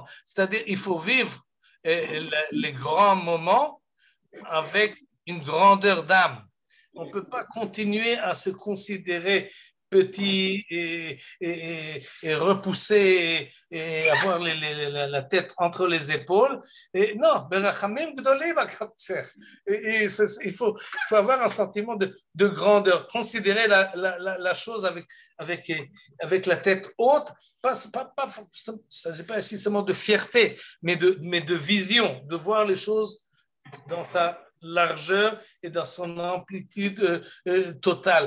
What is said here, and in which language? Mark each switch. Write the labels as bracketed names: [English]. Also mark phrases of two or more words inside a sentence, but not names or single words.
[French] C'est-à-dire il faut vivre les grands moments avec une grandeur d'âme. On ne peut pas continuer à se considérer petit et repoussé et avoir la tête entre les épaules. Et non, [Hebrew] ברחמים גדולים אקבצך. [French] Il faut avoir un sentiment de grandeur, considérer la chose avec la tête haute, pas seulement de fierté, mais de vision, de voir les choses dans sa largeur et dans son amplitude totale.